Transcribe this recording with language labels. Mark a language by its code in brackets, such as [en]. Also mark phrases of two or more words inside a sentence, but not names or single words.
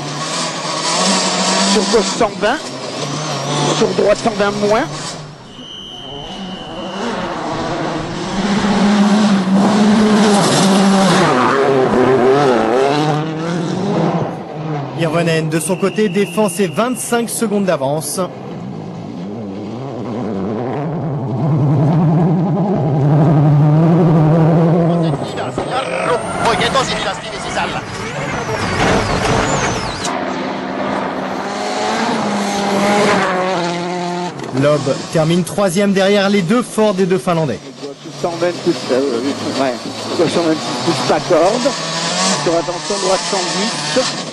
[fr] Sur gauche 120. Sur droite 120 moins. Hirvonen, de son côté, défend ses 25 secondes d'avance. [fi] Oikein tosi hidas kivi sisällä. [fr] Loeb termine troisième derrière les deux forts des deux Finlandais. 120 plus, ouais. Gauche 126 plus pas corde. Sur attention, droite 110.